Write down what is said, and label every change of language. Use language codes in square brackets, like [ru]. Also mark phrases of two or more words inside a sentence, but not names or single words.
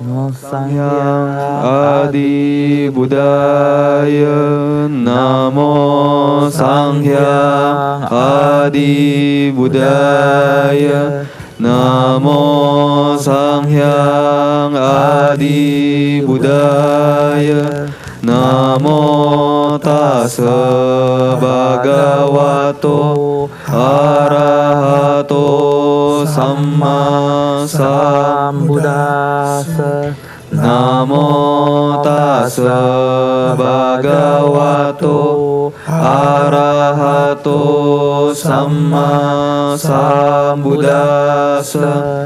[pi] Sanghya Adi Budaya. Namo Sanghya Adi Budaya. Namo Sanghya Adi Budaya. Namo Tassa Bhagavato Arahato Samma Sambuddhassa. Namo Tassa Bhagavato Arahato Samma Sambuddhassa.